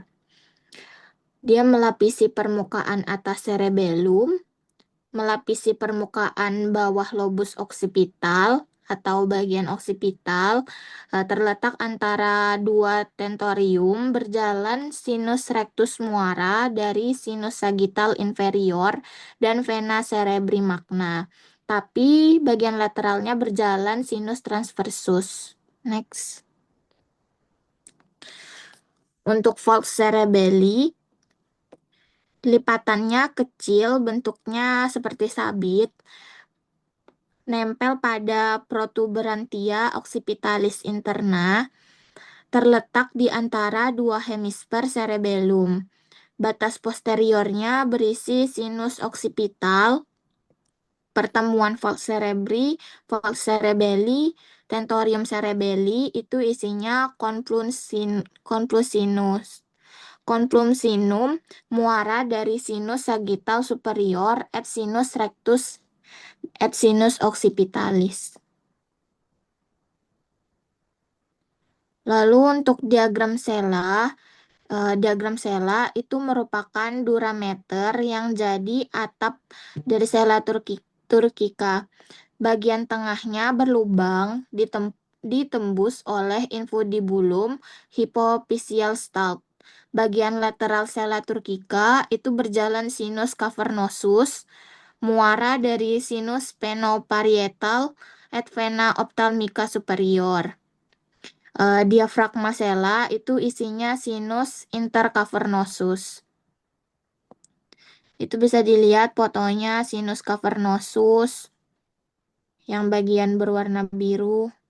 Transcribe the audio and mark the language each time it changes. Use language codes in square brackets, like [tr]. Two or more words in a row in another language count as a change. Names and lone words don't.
[id] Dia melapisi permukaan atas cerebellum, melapisi permukaan bawah lobus occipital atau bagian occipital, terletak antara dua tentorium, berjalan sinus rectus muara dari sinus sagittal inferior dan vena cerebri magna. Tapi bagian lateralnya berjalan sinus transversus. Next. Untuk falx cerebelli, lipatannya kecil, bentuknya seperti sabit, nempel pada protuberantia occipitalis interna, terletak di antara dua hemisfer cerebellum. Batas posteriornya berisi sinus occipital, pertemuan falx cerebelli, tentorium cerebelli itu isinya convulsinum muara dari sinus sagittal superior et sinus rectus et sinus occipitalis. Lalu untuk diagram sela itu merupakan durameter yang jadi atap dari sela turcica. Bagian tengahnya berlubang ditembus oleh infundibulum hypophyseal stalk. Bagian lateral sela turcica itu berjalan sinus cavernosus, muara dari sinus penoparietal et vena ophthalmica superior. Diafragma sela itu isinya sinus intercavernosus. Itu bisa dilihat fotonya sinus cavernosus yang bagian berwarna biru.